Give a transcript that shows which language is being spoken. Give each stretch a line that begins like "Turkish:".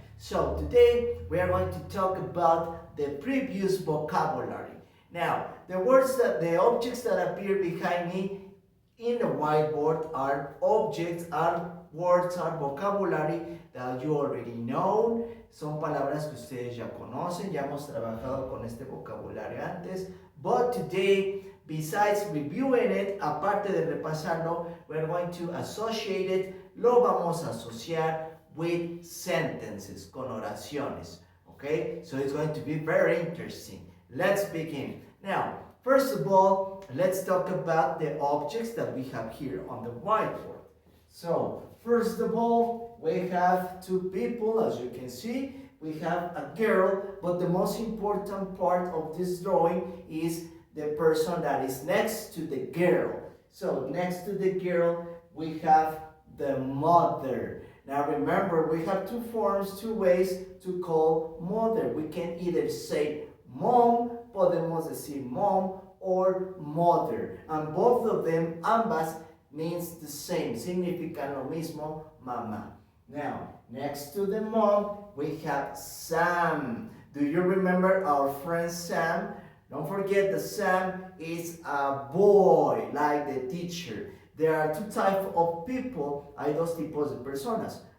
English: So, today, we are going to talk about the previous vocabulary. Now, the objects that appear behind me in the whiteboard are objects, are words, are vocabulary that you already know.
Spanish: Son palabras que ustedes ya conocen, ya hemos trabajado con este vocabulario antes.
English: But today, besides reviewing it,
Spanish: aparte de repasarlo,
English: we're going to associate it,
Spanish: lo vamos a asociar
English: with sentences,
Spanish: con oraciones.
English: Okay? So it's going to be very interesting. Let's begin. Now, first of all, let's talk about the objects that we have here on the whiteboard. So, first of all, we have two people, as you can see. We have a girl, but the most important part of this drawing is the person that is next to the girl. So, next to the girl, we have the mother. Now remember, we have two forms, two ways to call mother. We can either say mom,
Spanish: podemos decir
English: mom, or mother. And both of them, ambas, means the same.
Spanish: Significan lo mismo, mamá.
English: Now, next to the mom, we have Sam. Do you remember our friend Sam? Don't forget that Sam is a boy, like the teacher. There are two types of people,
Spanish: hay dos tipos de personas.